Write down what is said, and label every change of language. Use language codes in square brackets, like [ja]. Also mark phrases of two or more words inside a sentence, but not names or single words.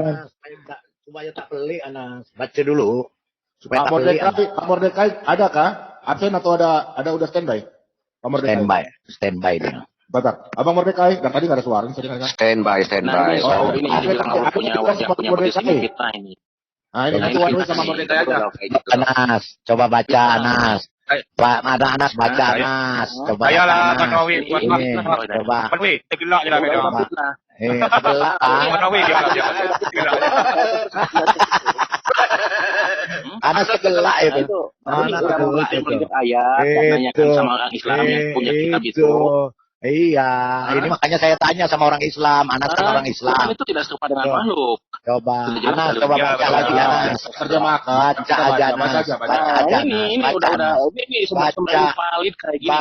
[id] Anas. Supaya tak pelik, Anas. Baca dulu. Supaya Pak tak pelik. Mordekai, Pak Mordekai ada kah? Absen atau ada udah standby? Pak Mordekai. Standby dia. Bentar, Abang Mordekai, dan tadi nggak ada suara, bisa dengar kan? Standby. Oh, ini dibilang aku punya potensi kita ini. Nah, ini satu [en] one way [id] sama Mordekai aja. Anas, coba baca Anas. Pak, ada Anas baca Anas. Coba Saya lah Anas. Abang Nawi. Ini, coba. [ms] Abang Nawi, tergelak je lah kat dia. Tergelak Abang Nawi dia lah. Tergelak. Anas tergelak itu. Anas tergelak itu. [id] Ayat, menanyakan sama orang Islam yang punya kitab itu. Iya, ini makanya saya tanya sama orang Islam. Anas kan orang Islam. Itu tidak serupa dengan makhluk. Coba Anas, coba baca lagi Anas. Terjemah. Baca aja Anas. Baca aja. Ini udah ini sumber-sumber valid kayak gini.